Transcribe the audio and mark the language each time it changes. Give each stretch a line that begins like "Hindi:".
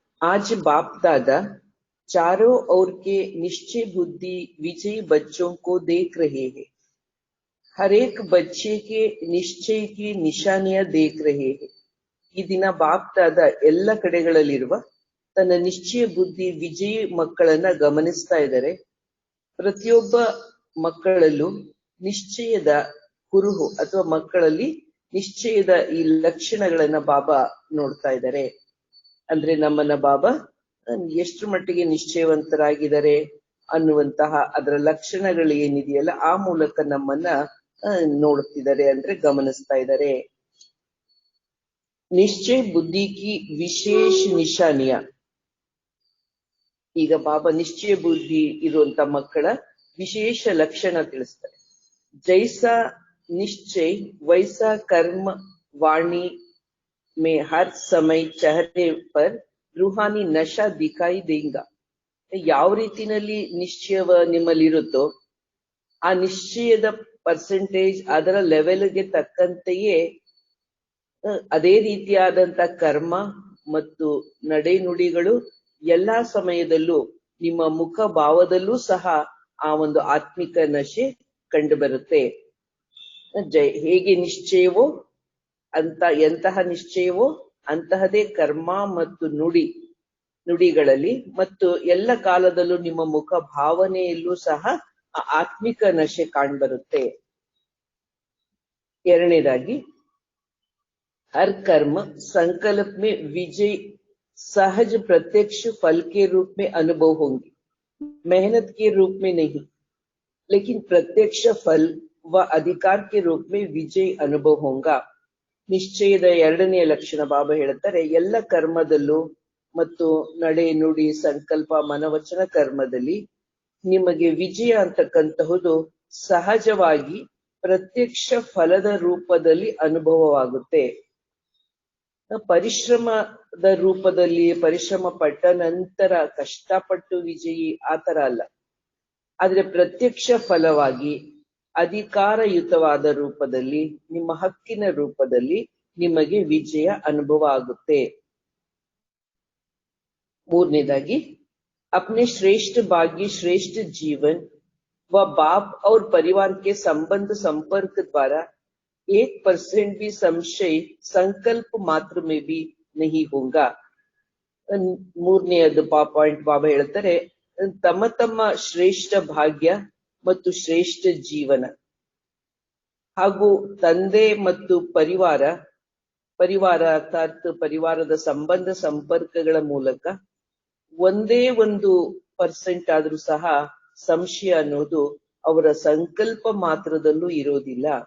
Hindi: आज बाप दादा चारों ओर के निश्चय बुद्धि विजयी बच्चों को देख रहे हैं. हर एक बच्चे के निश्चय की निशानियां देख रहे हैं.
Kannada: ಈ ದಿನ ಬಾಪ್ ದಾದ ಎಲ್ಲ ಕಡೆಗಳಲ್ಲಿರುವ ತನ್ನ ನಿಶ್ಚಯ ಬುದ್ಧಿ ವಿಜಯಿ ಮಕ್ಕಳನ್ನ ಗಮನಿಸ್ತಾ ಇದ್ದಾರೆ. ಪ್ರತಿಯೊಬ್ಬ ಮಕ್ಕಳಲ್ಲೂ ನಿಶ್ಚಯದ ಕುರುಹು ಅಥವಾ ಮಕ್ಕಳಲ್ಲಿ ನಿಶ್ಚಯದ ಈ ಲಕ್ಷಣಗಳನ್ನ ಬಾಬಾ ನೋಡ್ತಾ ಇದ್ದಾರೆ. ಅಂದ್ರೆ ನಮ್ಮನ್ನ ಬಾಬಾ ಎಷ್ಟು ಮಟ್ಟಿಗೆ ನಿಶ್ಚಯವಂತರಾಗಿದ್ದಾರೆ ಅನ್ನುವಂತಹ ಅದರ ಲಕ್ಷಣಗಳು ಏನಿದೆಯಲ್ಲ ಆ ಮೂಲಕ ನಮ್ಮನ್ನ ನೋಡ್ತಿದ್ದಾರೆ, ಅಂದ್ರೆ ಗಮನಿಸ್ತಾ ಇದ್ದಾರೆ.
Hindi: ನಿಶ್ಚಯ ಬುದ್ಧಿ ಕಿ ವಿಶೇಷ ನಿಶಾನಿಯ.
Kannada: ಈಗ ಬಾಬಾ ನಿಶ್ಚಯ ಬುದ್ಧಿ ಇರುವಂತ ಮಕ್ಕಳ ವಿಶೇಷ ಲಕ್ಷಣ ತಿಳಿಸ್ತಾರೆ.
Hindi: ಜೈಸಾ निश्चय वैसा कर्म वाणी में हर समय चेहरे पर रूहानी नशा दिखाई देगा.
Kannada: ಯಾವ ರೀತಿನಲ್ಲಿ ನಿಶ್ಚಯವ ನಿಮ್ಮಲ್ಲಿರುತ್ತೋ ಆ ನಿಶ್ಚಯದ ಪರ್ಸೆಂಟೇಜ್ ಅದರ ಲೆವೆಲ್ಗೆ ತಕ್ಕಂತೆಯೇ ಅದೇ ರೀತಿಯಾದಂತ ಕರ್ಮ ಮತ್ತು ನಡೆನುಡಿಗಳು ಎಲ್ಲಾ ಸಮಯದಲ್ಲೂ ನಿಮ್ಮ ಮುಖ ಭಾವದಲ್ಲೂ ಸಹ ಆ ಒಂದು ಆತ್ಮಿಕ ನಶೆ ಕಂಡು ಬರುತ್ತೆ. ಹೇಗೆ ನಿಶ್ಚಯವೋ ಎಂತಹ ನಿಶ್ಚಯವೋ ಅಂತಹದೇ ಕರ್ಮ ಮತ್ತು ನುಡಿಗಳಲ್ಲಿ ಮತ್ತು ಎಲ್ಲ ಕಾಲದಲ್ಲೂ ನಿಮ್ಮ ಮುಖ ಭಾವನೆಯಲ್ಲೂ ಸಹ ಆತ್ಮಿಕ ನಶೆ ಕಾಣ್ಬರುತ್ತೆ. ಎರಡನೇದಾಗಿ
Hindi: हर कर्म संकल्प में विजय सहज प्रत्यक्ष फल के रूप में अनुभव होंगे, मेहनत के रूप में नहीं, लेकिन प्रत्यक्ष फल व अधिकार के रूप में विजय अनुभव होगा.
Kannada: ನಿಶ್ಚಯದ ಎರಡನೆಯ ಲಕ್ಷಣ ಬಾಬಾ ಹೇಳ್ತಾರೆ, ಎಲ್ಲ ಕರ್ಮದಲ್ಲೂ ಮತ್ತು ನಡೆ ನುಡಿ ಸಂಕಲ್ಪ ಮನವಚನ ಕರ್ಮದಲ್ಲಿ ನಿಮಗೆ ವಿಜಯ ಅಂತಕ್ಕಂತಹುದು ಸಹಜವಾಗಿ ಪ್ರತ್ಯಕ್ಷ ಫಲದ ರೂಪದಲ್ಲಿ ಅನುಭವವಾಗುತ್ತೆ. ಪರಿಶ್ರಮದ ರೂಪದಲ್ಲಿ ಪರಿಶ್ರಮ ಪಟ್ಟ ನಂತರ ಕಷ್ಟಪಟ್ಟು ವಿಜಯಿ ಆತರ ಅಲ್ಲ, ಆದ್ರೆ ಪ್ರತ್ಯಕ್ಷ ಫಲವಾಗಿ ಅಧಿಕಾರಯುತವಾದ ರೂಪದಲ್ಲಿ ನಿಮ್ಮ ಹಕ್ಕಿನ ರೂಪದಲ್ಲಿ ನಿಮಗೆ ವಿಜಯ ಅನುಭವ ಆಗುತ್ತೆ. ಮೂರನೇದಾಗಿ
Hindi: अपने श्रेष्ठ भाग्य श्रेष्ठ जीवन व बाप और परिवार के संबंध संपर्क द्वारा 1% भी संशय संकल्प मात्र में भी नहीं होगा.
Kannada: ಮೂರನೆಯದು ಪಾಯಿಂಟ್ ಬಾಬಾ ಹೇಳ್ತಾರೆ, ತಮ್ಮ ತಮ್ಮ ಶ್ರೇಷ್ಠ ಭಾಗ್ಯ ಮತ್ತು ಶ್ರೇಷ್ಠ ಜೀವನ ಹಾಗೂ ತಂದೆ ಮತ್ತು ಪರಿವಾರ ಅರ್ಥಾತ್ ಪರಿವಾರದ ಸಂಬಂಧ ಸಂಪರ್ಕಗಳ ಮೂಲಕ ಒಂದೇ 1% ಆದ್ರೂ ಸಹ ಸಂಶಯ ಅನ್ನೋದು ಅವರ ಸಂಕಲ್ಪ ಮಾತ್ರದಲ್ಲೂ ಇರೋದಿಲ್ಲ.